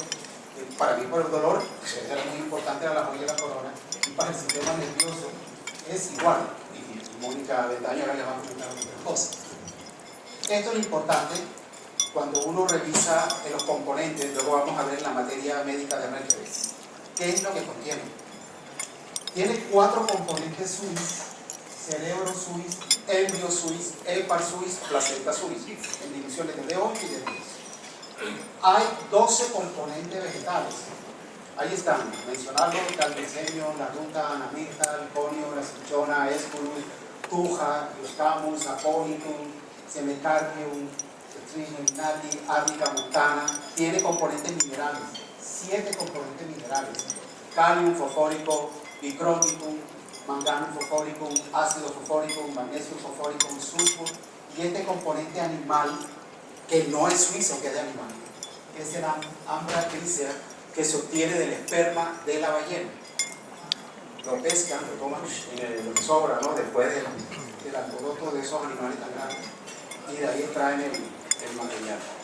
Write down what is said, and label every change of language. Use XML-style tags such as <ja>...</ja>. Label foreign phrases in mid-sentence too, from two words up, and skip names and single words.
<es>Para mí por el dolor era muy importante, era la joya de la corona, y para el sistema nervioso es igual. Y Mónica Betaño ahora les va a comentar otras cosas. Esto es lo importante cuando uno revisa los componentes. Luego vamos a ver en la materia médica de RGB qué es lo que contiene. Tiene 4 componentes suis: cerebro suis, embrio suis, hepar suis, placenta suis, en divisiones de D8 y de 10. Hay 12 componentes vegetales. Ahí están, mencionarlos: caldesemio, la ruta, anamirta, el conio, la cichona, esculus, tuja, eucamus, aponitum, semecardium, triginati, árnica montana. Tiene componentes minerales, 7 componentes minerales: calium fosfórico, bicroticum, manganum fosfóricum, ácido fosfóricum, magnesio fosfóricum, sulfur, y este componente animal que no es suizo, que es de animal, que es el ambra grisea, que se obtiene del esperma de la ballena. Lo pescan, lo toman lo que sobra, ¿no? Después del alboroto de esos animales tan grandes, y de ahí extraen el material.</es>